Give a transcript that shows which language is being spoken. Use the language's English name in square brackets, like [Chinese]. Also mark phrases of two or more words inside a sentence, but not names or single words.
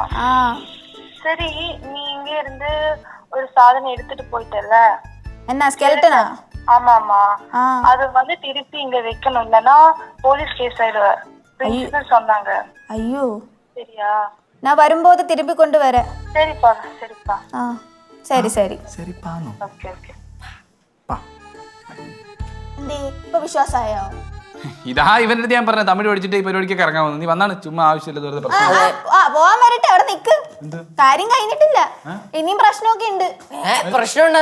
[Tamil] சரி, நீ இங்க இருந்து ஒரு சாதனை எடுத்துட்டு போயிட்டல. என்ன ஸ்கெல்டனா? ஆமா ஆமா. அது வந்து திருப்பி இங்க வைக்கணும், இல்லனா போலீஸ் கேஸ் ஆயிடுவ. பிரின்சிபல் சொன்னாங்க. ஐயோ. சரியா? நான் வரும்போது திருப்பி கொண்டு வரேன். சரிப்பா சரிப்பா. சரி சரி. [English] Okay okay. [Malayalam] ഇപ്പൊ വിശ്വാസമായോ? ഇതാ ഇവന്റെ അടുത്ത് ഞാൻ പറഞ്ഞ തമിഴ് പഠിച്ചിട്ട് ഈ പരിപാടിക്കൊക്കെ ഇറങ്ങാൻ വന്നു. നീ വന്നാണ് ചുമ്മാ ആവശ്യമില്ല വെറുതെ പ്രശ്നം. പോവാൻ വരട്ടെ, അവിടെ നിക്ക്. കാര്യം കഴിഞ്ഞിട്ടില്ല, ഇനിയും പ്രശ്നമൊക്കെ ഉണ്ട്. പ്രശ്നം ഉണ്ടോ?